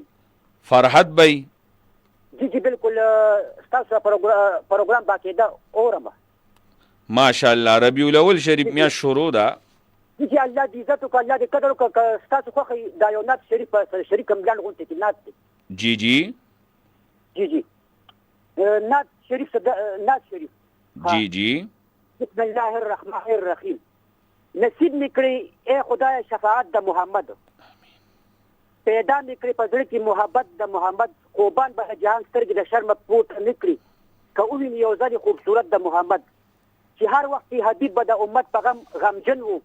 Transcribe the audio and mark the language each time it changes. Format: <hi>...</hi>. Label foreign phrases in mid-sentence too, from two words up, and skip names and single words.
<ps>فرحت بی؟ جی بالکل ستاسو پروګرام باقاعده اورم. ماشاءالله. ربیع الاول شریف میاشت شروع ده. جی الله دې عزت وکړه، الله دې قدر وکړه. ستاسو خوښه دا یو نعت شریف شریک ملان غونډې کې نعت دی. جی جی نعت شریف جی جی.</ps> <ar>بسم الله الرحمن الرحیم.</ar> <ps>نصیب میکړي اے خدای شفاعت د محمد، پیدا میکړي په زړه کې محبت د محمد. قربان به جهان سترګې د شرم پورته نکړي که وویني یو ځل خوبصورت د محمد. چې هر وخت حبیب به د امت په غمجن و.</ps>